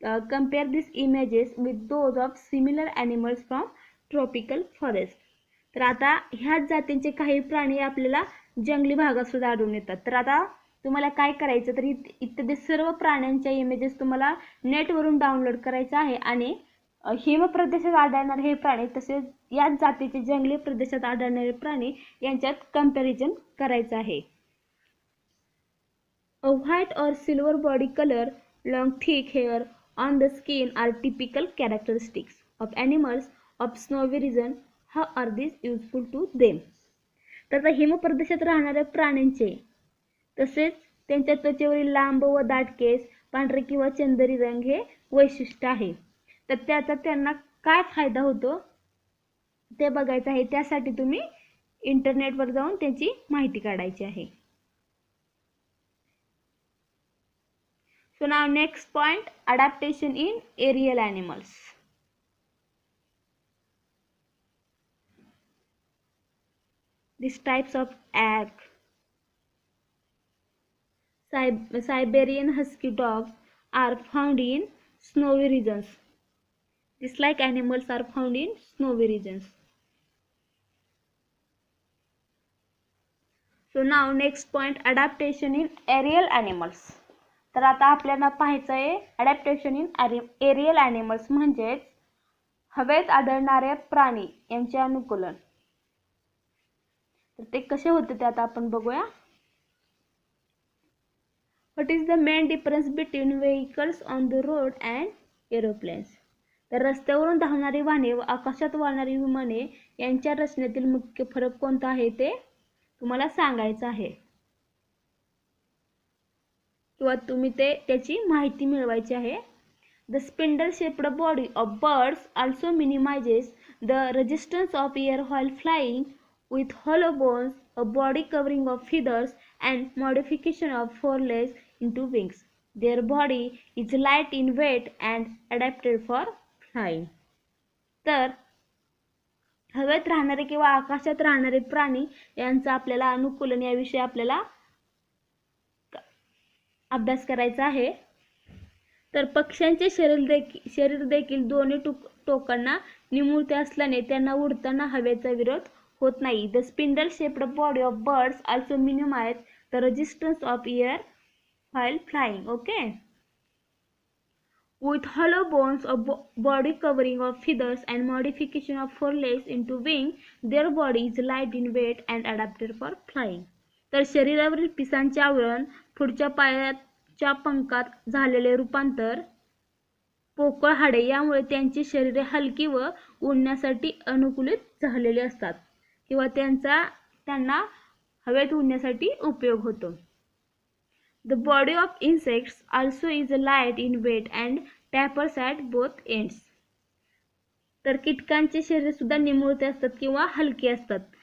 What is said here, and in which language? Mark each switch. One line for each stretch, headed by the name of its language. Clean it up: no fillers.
English: Compare this images with those of similar animals from tropical forest.
Marathi: तर आता ह्याच जातींचे काही प्राणी आपल्याला जंगली भागात सुद्धा आढळून येतात. तर आता तुम्हाला काय करायचं, तर इत्यादी सर्व प्राण्यांच्या इमेजेस तुम्हाला नेटवरून डाउनलोड करायचं आहे आणि हिमप्रदेशात आढळणारे हे प्राणी तसेच याच जातीचे जंगली प्रदेशात आढळणारे प्राणी यांच्यात कंपॅरिझन करायचं आहे.
English: A white or silver body color, long thick hair on the skin are typical characteristics of animals of snowy region. How are these useful to them?
Marathi: तर हिमप्रदेशात राहणाऱ्या प्राण्यांचे तसेच त्यांच्या त्वचेवरील लांब व दाट केस, पांढरे किंवा चंदरी रंग हे वैशिष्ट्य आहे. तर त्याचा त्यांना काय फायदा होतो ते बघायचं आहे. त्यासाठी तुम्ही इंटरनेटवर जाऊन त्याची माहिती काढायची आहे.
English: So now next point, adaptation in aerial animals. These types of yak, Siberian husky dogs are found in snowy regions. These like animals are found in snowy regions. So now next point, adaptation in aerial animals.
Marathi: तर आता आपल्याला पाहायचं आहे
English: adaptation in aerial animals
Marathi: म्हणजेच हवेत आढळणारे प्राणी यांचे अनुकूलन. तर ते कसे होते ते आता आपण बघूया.
English: What is the main difference between vehicles on the road and aeroplanes.
Marathi: तर रस्त्यावरून धावणारी वाहने व आकाशात वाहणारी विमाने यांच्या रचनेतील मुख्य फरक कोणता आहे ते तुम्हाला सांगायचं आहे किंवा तुम्ही त्याची माहिती मिळवायची आहे.
English: The spindle shaped body of birds also minimises the resistance of air while flying with hollow bones, a body covering of feathers, and modification of forelegs into wings. Their body is light in weight and adapted for flying.
Marathi: तर हवेत राहणारे किंवा आकाशात राहणारे प्राणी यांचा आपल्याला अनुकूलन याविषयी आपल्याला अभ्यास करायचा आहे. तर पक्ष्यांचे शरीर देखील दोन्ही टोकांना निमुळते असल्याने त्यांना उडताना हवेचा विरोध होत नाही.
English: The spindle shaped body of birds also minimise the resistance of air while flying. Okay. With hollow bones, a body covering of feathers, and modification of forelegs into wing, their body is light in weight and adapted for flying.
Marathi: तर शरीरावरील पिसांचे आवरण, पुढच्या पायाच्या पंखात झालेले रूपांतर, पोकळ हाडे यामुळे त्यांची शरीरे हलकी व उडण्यासाठी अनुकूलित झालेली असतात किंवा त्यांना हवेत उडण्यासाठी उपयोग होतो.
English: The body of insects also is light in weight and tapers at both ends.
Marathi: तर कीटकांचे शरीर सुद्धा निमुळते असतात किंवा हलके असतात.